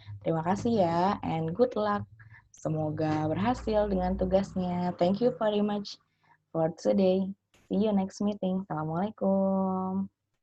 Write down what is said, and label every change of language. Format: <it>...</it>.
<id>Terima kasih ya,</id> <en>and good luck.</en> <id>Semoga berhasil dengan tugasnya.</id> <en>Thank you very much for today. See you next meeting. Assalamualaikum.</en>